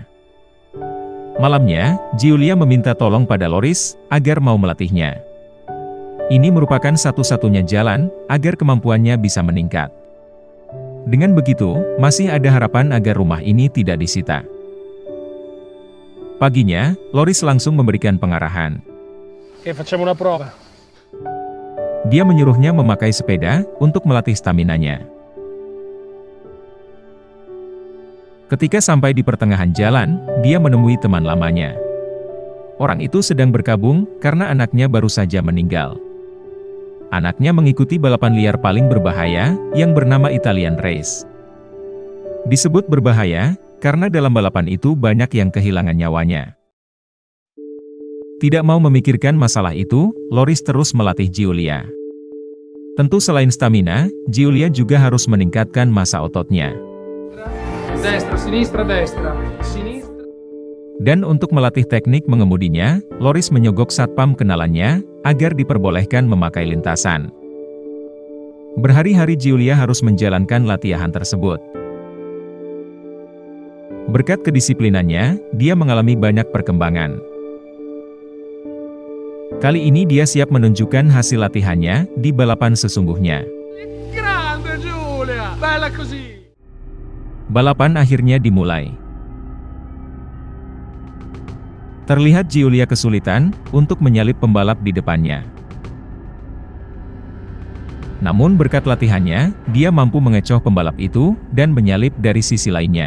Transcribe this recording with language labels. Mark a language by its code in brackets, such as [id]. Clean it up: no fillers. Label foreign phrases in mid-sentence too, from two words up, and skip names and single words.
[id] Malamnya, Giulia meminta tolong pada Loris, agar mau melatihnya. Ini merupakan satu-satunya jalan, agar kemampuannya bisa meningkat. Dengan begitu, masih ada harapan agar rumah ini tidak disita. Paginya, Loris langsung memberikan pengarahan. [it] Facciamo una prova. [id] Dia menyuruhnya memakai sepeda, untuk melatih staminanya. Ketika sampai di pertengahan jalan, dia menemui teman lamanya. Orang itu sedang berkabung, karena anaknya baru saja meninggal. Anaknya mengikuti balapan liar paling berbahaya, yang bernama Italian Race. Disebut berbahaya, karena dalam balapan itu banyak yang kehilangan nyawanya. Tidak mau memikirkan masalah itu, Loris terus melatih Giulia. Tentu selain stamina, Giulia juga harus meningkatkan massa ototnya. [it] Destra, sinistra, destra. Sinistra. [id] Dan untuk melatih teknik mengemudinya, Loris menyogok satpam kenalannya, agar diperbolehkan memakai lintasan. Berhari-hari Giulia harus menjalankan latihan tersebut. Berkat kedisiplinannya, dia mengalami banyak perkembangan. Kali ini dia siap menunjukkan hasil latihannya, di balapan sesungguhnya. [it] Grande Giulia! Bella così! [id] Balapan akhirnya dimulai. Terlihat Giulia kesulitan untuk menyalip pembalap di depannya. Namun berkat latihannya, dia mampu mengecoh pembalap itu, dan menyalip dari sisi lainnya.